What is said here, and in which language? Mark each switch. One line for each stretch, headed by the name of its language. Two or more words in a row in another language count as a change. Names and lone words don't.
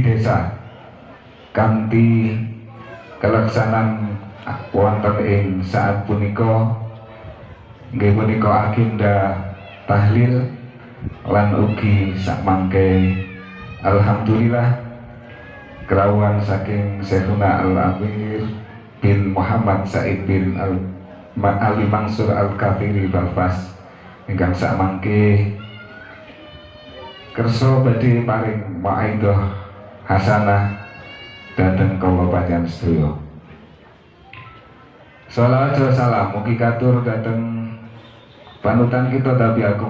Javanese: desa kanthi kelaksanan wonten ing saat punika nggih punika agenda tahlil lan ugi sakmangke alhamdulillah kerawuhan saking Syekhuna Al-Amir bin Muhammad Said bin Ali Mansur Al-Kafiri Balfas ingkang sakmangke kersa badhe paring maidah hasanah dhateng kula panjenengan sedaya.
Arabic: صلوات وسلام
Javanese: mugi katur dhateng panutan kita Nabi Agung